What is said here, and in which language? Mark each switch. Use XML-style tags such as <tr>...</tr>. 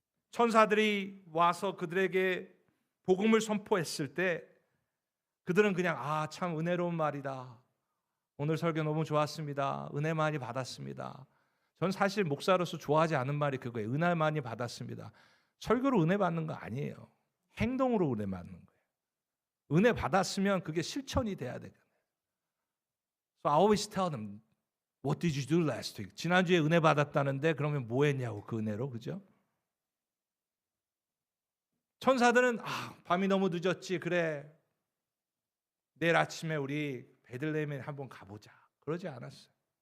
<ko>천사들이 와서 그들에게 복음을 선포했을 때 그들은 그냥 참 은혜로운 말이다. 오늘 설교 너무 좋았습니다. 은혜 많이 받았습니다. 전 사실 목사로서 좋아하지 않은 말이 그거예요. 은혜 많이 받았습니다. 설교로 은혜 받는 거 아니에요. 행동으로 은혜 받는 거예요. 은혜 받았으면 그게 실천이 돼야 되거든요.</ko> <en>So I always tell them, What did you do last week?</en> <ko>지난주에 은혜 받았다는데 그러면 뭐 했냐고, 그 은혜로. 그죠? 천사들은 밤이 너무 늦었지. 그래, 내일 아침에 우리 베들레헴에 한번 가보자. 그러지 않았어요.</ko>